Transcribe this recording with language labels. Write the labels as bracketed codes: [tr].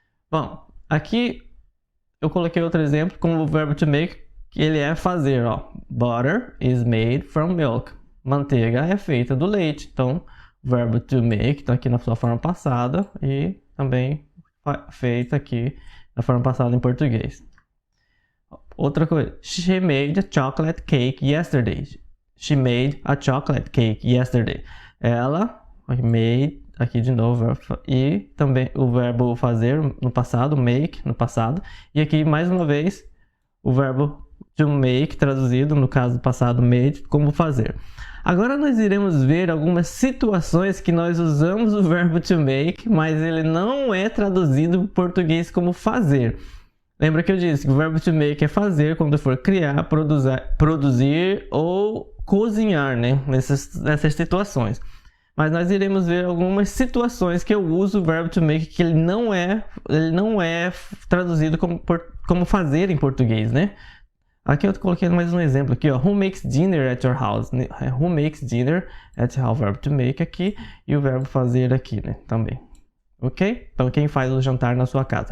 [pt] Bom, aqui eu coloquei outro exemplo como o verbo to make, que ele é fazer, [en] Butter is made from milk. [pt] Manteiga é feita do leite. Então, verbo to make está aqui na sua forma passada e também feita aqui na forma passada em português. Outra coisa, [en] she made a chocolate cake yesterday. She made a chocolate cake yesterday. [pt] Ela made, aqui de novo, e também o verbo fazer no passado, make no passado. E aqui mais uma vez o verbo to make traduzido, no caso do passado made, como fazer. Agora nós iremos ver algumas situações que nós usamos o verbo to make, mas ele não é traduzido para o português como fazer. Lembra que eu disse que o verbo to make é fazer quando for criar, produzir ou cozinhar, né? Nessas situações. Mas nós iremos ver algumas situações que eu uso o verbo to make que ele não é traduzido como fazer em português, né? Aqui eu coloquei mais um exemplo aqui, [en] Who makes dinner at your house? Who makes dinner at your house? [pt] O verbo to make aqui e o verbo fazer aqui, né? Também. Ok? Então, quem faz o jantar na sua casa?